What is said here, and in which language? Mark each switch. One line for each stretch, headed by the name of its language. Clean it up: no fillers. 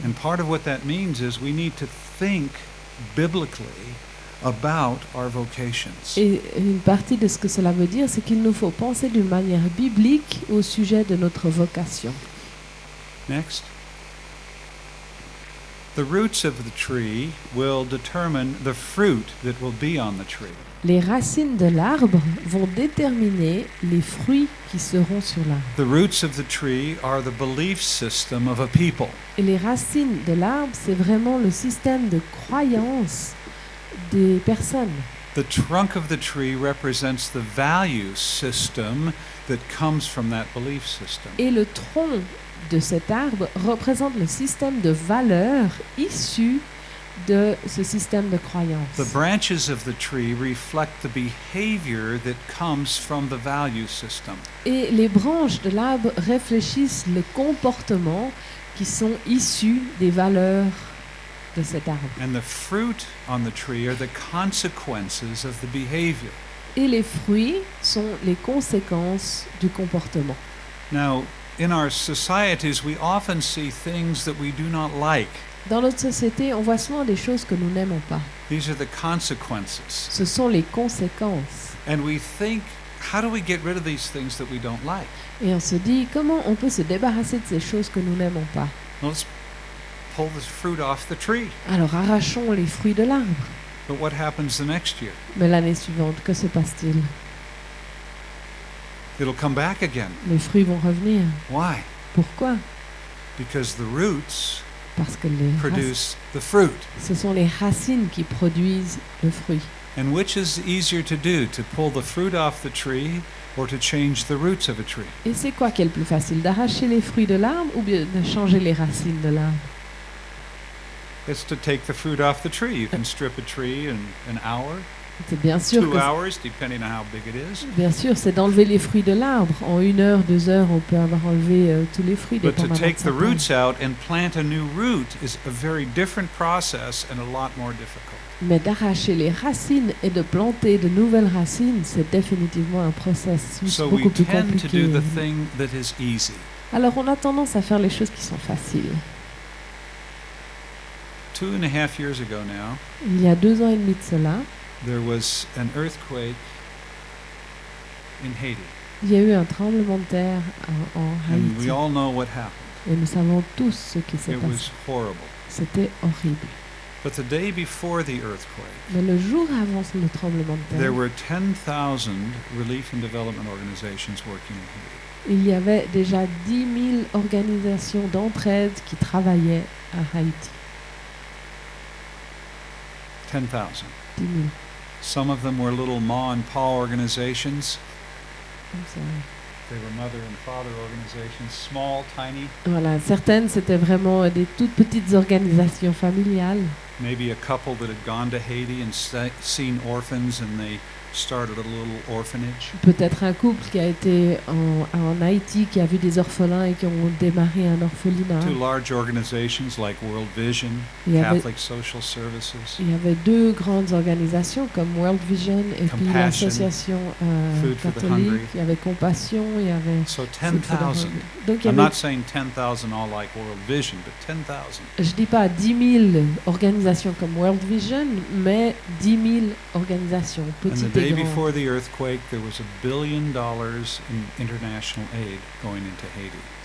English: And part of what that means is we need to think biblically about our vocations.
French: Et une partie de ce que cela veut dire, c'est qu'il nous faut penser d'une manière biblique au sujet de notre vocation.
English: Next. The roots of the tree will determine the fruit that will be on the tree.
French: Les racines de l'arbre vont déterminer les fruits qui seront sur l'arbre.
English: The roots of the tree are the belief system of a people.
French: Et les racines de l'arbre, c'est vraiment le système de croyance des personnes.
English: The trunk of the tree represents the value system that comes from that belief system.
French: Et le tronc de cet arbre représente le système de valeurs issu de ce système de croyance.
English: The branches of the tree reflect the behavior that comes from the value system.
French: Et les branches de l'arbre réfléchissent le comportement qui sont issus des valeurs de cet arbre.
English: And the fruit on the tree are the consequences of the behavior.
French: Et les fruits sont les conséquences du comportement.
English: Now, in our societies, we often see things that we do not like.
French: Dans notre société, on voit souvent des choses que nous n'aimons pas.
English: These are the consequences.
French: Ce sont les conséquences.
English: And we think, how do we get rid of these things that we don't like?
French: Et on se dit, comment on peut se débarrasser de ces choses que nous n'aimons pas?
English: Well, let's pull the fruit off the tree.
French: Alors arrachons les fruits de l'arbre.
English: But what happens the next year?
French: Mais l'année suivante, que se passe-t-il?
English: It'll come back again.
French: Les fruits vont revenir.
English: Why?
French: Pourquoi?
English: Because the roots
French: Parce que
English: produce the fruit.
French: ce sont les racines qui produisent le fruit.
English: And which is easier to do, to pull the fruit off the tree or to change the roots of a tree?
French: Et c'est quoi qui est le plus facile, d'arracher les fruits de l'arbre ou bien de changer les racines de l'arbre?
English: It's to take the fruit off the tree. You can strip a tree in an hour,
French: C'est bien sûr
English: 2
French: que
English: hours, depending on how big it is.
French: bien sûr, c'est d'enlever les fruits de l'arbre. En 1 heure, 2 heures, on peut avoir enlevé tous les fruits.
English: But to
French: dépendamment de
English: take
French: sa
English: the
French: taille.
English: roots out and plant a new root is a very different process and a lot more difficult.
French: Mais d'arracher les racines et de planter de nouvelles racines, c'est définitivement un processus
English: So we
French: beaucoup plus
English: tend to
French: compliqué.
English: do the thing that is easy.
French: Alors on a tendance à faire les choses qui sont faciles.
English: 2.5 years ago now,
French: Il y a 2 ans et demi de cela,
English: there was an earthquake in Haiti.
French: il y a eu un tremblement de terre en
English: And we
French: Haïti.
English: all know what happened.
French: Et nous savons tous ce qui s'est
English: It
French: passé.
English: was horrible.
French: C'était horrible.
English: But the day before the earthquake,
French: Mais le jour avant le tremblement de
English: there
French: terre,
English: were 10,000 relief and development organizations working in Haiti.
French: il y avait déjà 10 000 organisations d'entraide qui travaillaient à Haïti.
English: 10,000.
French: 10 000.
English: Some of them were little ma and pa organizations.
French: Comme ça.
English: They were mother and father organizations, small, tiny,
French: Voilà, certaines c'était vraiment des toutes petites organisations familiales.
English: maybe a couple that had gone to Haiti and seen orphans and they started a little orphanage.
French: Peut-être un couple qui a été en Haïti, qui a vu des orphelins et qui ont démarré un orphelinat.
English: 2 large organizations like World Vision,
French: Il y avait,
English: Catholic Social Services.
French: il y avait 2 grandes organisations comme World Vision et puis
English: Compassion,
French: l'association
English: Food for the
French: catholique.
English: Hungry.
French: Il y avait Compassion, il y avait
English: So
French: Food for the 10,000. Hungry. Donc il y
English: I'm
French: avait,
English: not saying 10,000 all like World Vision, but 10,000.
French: je dis pas 10 000 organisations comme World Vision, mais 10 000 organisations,
English: And the
French: petites
English: day
French: et grandes.
English: before the earthquake, there was $1 billion in international aid going into Haiti.